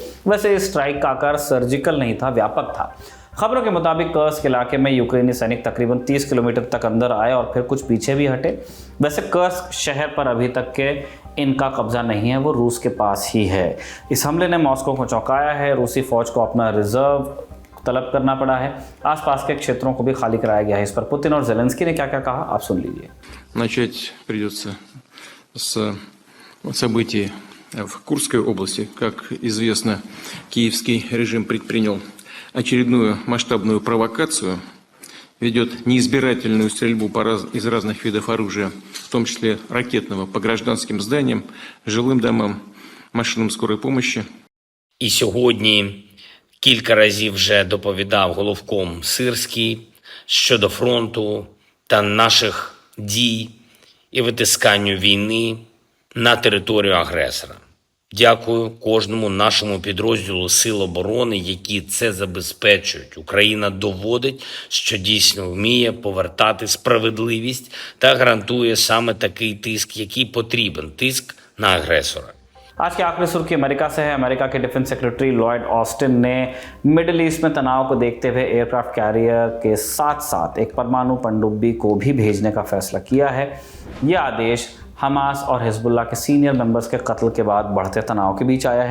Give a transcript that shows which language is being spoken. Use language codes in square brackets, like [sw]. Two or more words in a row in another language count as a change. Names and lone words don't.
[hi] वैसे इस स्ट्राइक का आकार सर्जिकल नहीं था, व्यापक था। खबरों के मुताबिक कर्स्क इलाके में यूक्रेनी सैनिक तकरीबन 30 किलोमीटर तक अंदर आए और फिर कुछ पीछे भी हटे। वैसे कर्स्क शहर पर अभी तक के इनका कब्जा नहीं है, वो रूस के पास ही है। इस हमले ने मॉस्को को चौंकाया है। रूसी फौज को अपना रिजर्व तलब करना पड़ा है। आसपास के क्षेत्रों को भी खाली कराया गया है। इस पर पुतिन और जेलेंस्की ने क्या क्या कहा, आप सुन लीजिए। [ru] Начать придется с событий в Курской области. Как известно, киевский режим предпринял очередную масштабную провокацию, ведет неизбирательную стрельбу из разных видов оружия, в том числе ракетного, по гражданским зданиям, жилым домам, машинам скорой помощи. [uk] І сьогодні кілька разів вже доповідав головком Сирський щодо фронту та наших дій і витисканню війни на територію агресора. Дякую кожному нашому підрозділу Сил оборони, які це забезпечують. Україна доводить, що дійсно вміє повертати справедливість та гарантує саме такий тиск, який потрібен – тиск на агресора. [hi] आज की आखिरी सुर्खी अमेरिका से है। अमेरिका के डिफेंस सेक्रेटरी लॉयड ऑस्टिन ने मिडिल ईस्ट में तनाव को देखते हुए एयरक्राफ्ट कैरियर के साथ साथ एक परमाणु पनडुब्बी को भी भेजने का फैसला किया है। यह आदेश हमास और हिजबुल्लाह के सीनियर मेंबर्स के कत्ल के बाद बढ़ते तनाव के बीच आया है।